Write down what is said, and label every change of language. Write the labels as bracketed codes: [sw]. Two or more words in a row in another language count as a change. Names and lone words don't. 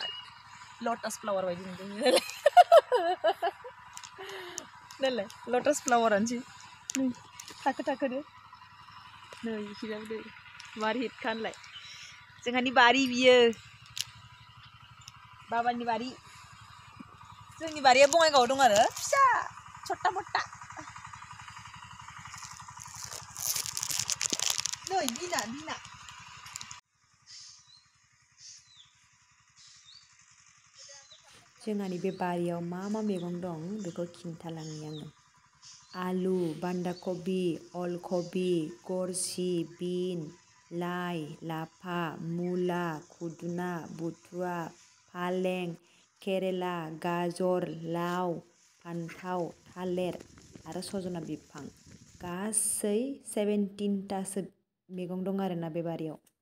[en] Lotus flower [brx] बायदि नुदों नालाय [en] lotus flower [brx] आनोसै नै थाखो थाखोनो नै इखिजाबो दै मार हिट खानलाय जोंहानि बारि बियो बाबानि बारि जोंनि बारिया बङाइगावआव दं आरो फिसा छोटा मोटा नै बिना जोंहानि बे बारियाव मा मा मैगं दं बेखौ खिन्थालांनि आङो आलु बान्दा कबि अलकबि गरसि बिन लाइ लाफा मुला खुदुना बुथुवा फालें केरेला गाजर लाव फान्थाव थालेर आरो सजना बिफां गासै 17टासो मैगं दं आरोना बे बारियाव